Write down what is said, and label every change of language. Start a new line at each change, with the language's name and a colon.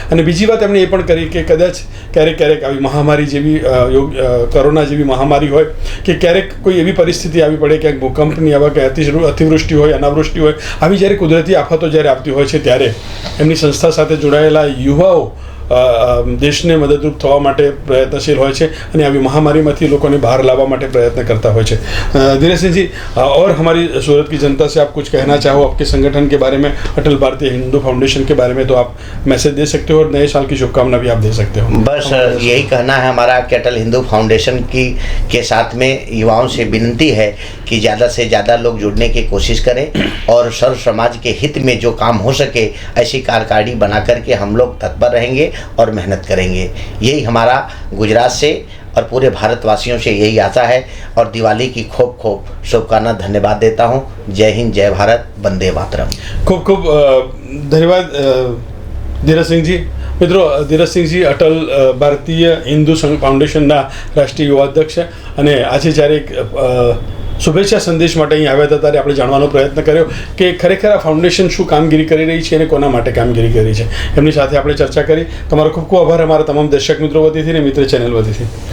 Gujarati: અને બીજી વાત એમણે એ પણ કરી કે કદાચ ક્યારેક આવી મહામારી જેવી કોરોના જેવી મહામારી હોય કે ક્યારેક કોઈ એવી પરિસ્થિતિ આવી પડે, ક્યાંક ભૂકંપની આવા કે અતિવૃષ્ટિ હોય, અનાવૃષ્ટિ હોય, આવી જ્યારે કુદરતી આફતો જ્યારે આવતી હોય છે ત્યારે એમની સંસ્થા સાથે જોડાયેલા યુવાઓ દેશને મદદરૂપ થવા માટે પ્રયત્નશીલ હોય છે અને આવી મહામારીમાંથી લોકોને બહાર લાવવા માટે प्रयत्न करता હોય છે.
Hindi: धीरज सिंह जी, और हमारी सूरत की जनता से आप कुछ कहना चाहो आपके संगठन के बारे में, अटल भारतीय हिंदू फाउंडेशन के बारे में, तो आप मैसेज दे सकते हो और नए साल की शुभकामना भी आप दे सकते हो. बस यही कहना है हमारा कि अटल हिंदू फाउंडेशन की के साथ में युवाओं से विनती है कि ज़्यादा से ज़्यादा लोग जुड़ने की कोशिश करें और सर्व समाज के हित में जो काम हो सके ऐसी कार्यकारिणी बना करके हम लोग तत्पर रहेंगे और मेहनत करेंगे. यही हमारा गुजरात से और पूरे भारतवासियों से यही आशा है और दिवाली की खूब खूब शुभकामना धन्यवाद देता हूँ. जय हिंद, जय भारत, वंदे मातरम. खूब खूब धन्यवाद ધીરજ સિંહજી.
Gujarati: મિત્રો, ધીરજ સિંહજી અટલ ભારતીય હિન્દુ સંઘ ફાઉન્ડેશનના રાષ્ટ્રીય યુવા અધ્યક્ષ છે અને આજે જ્યારે એક શુભેચ્છા સંદેશ માટે અહીં આવ્યા હતા ત્યારે આપણે જાણવાનો પ્રયત્ન કર્યો કે ખરેખર આ ફાઉન્ડેશન શું કામગીરી કરી રહી છે અને કોના માટે કામગીરી કરી છે. એમની સાથે આપણે ચર્ચા કરી. તમારો ખૂબ ખૂબ આભાર અમારા તમામ દર્શક મિત્રો વતીથી અને મિત્ર ચેનલ વતીથી.